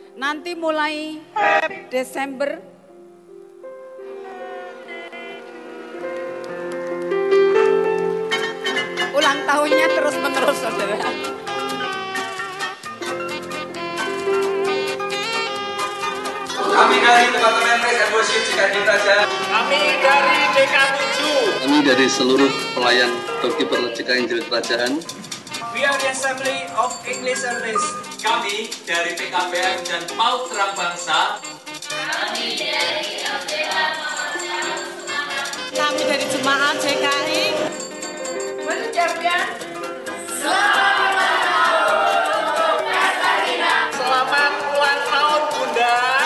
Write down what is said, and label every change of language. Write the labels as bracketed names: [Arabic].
[Indonesian] Nanti mulai Desember ulang tahunnya terus menerus saudara. Kami dari Departemen Praise and Worship GKI Kerajaan. Kami dari DK7. Kami dari seluruh pelayan Doorkeeper GKI Injil Kerajaan. [English] We are the Assembly of English Service. [Indonesian] Kami dari PKBM dan Paut Terang Bangsa. Kami dari Kami dari Jemaat GKI mengucapkan selamat ulang tahun Bunda.